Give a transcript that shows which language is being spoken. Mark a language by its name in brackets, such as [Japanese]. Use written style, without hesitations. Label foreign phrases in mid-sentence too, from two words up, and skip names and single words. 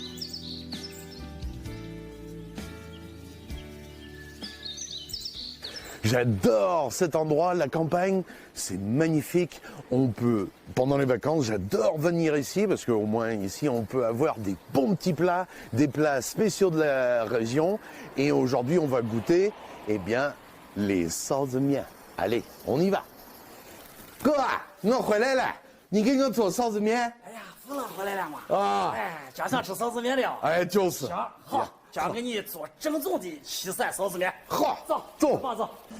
[French] J'adore cet endroit, la campagne, c'est magnifique. On peut, pendant les vacances, j'adore venir ici parce qu'au moins ici, on peut avoir des bons petits plats, des plats spéciaux de la région. Et aujourd'hui, on va goûter, eh bien, les salsa mian. Allez, on y va. Quoi? [Chinese] 我回来了，你给我做臊子面。哎呀，福乐回来了嘛！啊，哎，家想吃臊子面了。哎，就是。行，好，家给你做正宗的西山臊子面。好，走，走，爸走。